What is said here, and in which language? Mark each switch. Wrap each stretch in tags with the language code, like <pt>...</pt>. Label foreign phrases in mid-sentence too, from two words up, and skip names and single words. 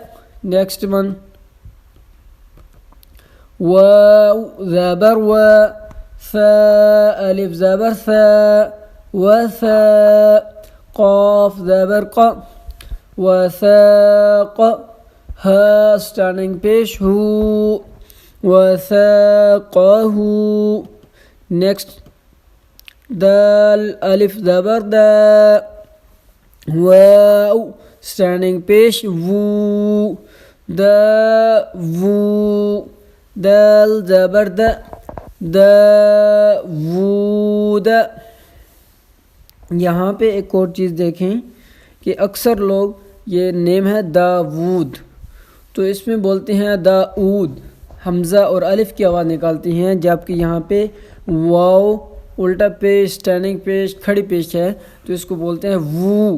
<en>next one</en> <ur>واو زبر و، ثا الف زبر ثا، وثا، قاف زبر ق، وثاق، ہا اسٹینڈنگ پیش ہو، وثاقہ.</ur> <en>next dal</en> <ur>الف زبر دا، واو اسٹینڈنگ پیش وو، دا وو، دال زبر دا، دا وود. یہاں پہ ایک اور چیز دیکھیں کہ اکثر لوگ یہ نیم ہے داود، تو اس میں بولتے ہیں داؤد، حمزہ اور الف کی آواز نکالتے ہیں، جبکہ یہاں پہ واو الٹا پیش، اسٹینڈنگ پیش، کھڑی پیش ہے، تو اس کو بولتے ہیں وو.</ur>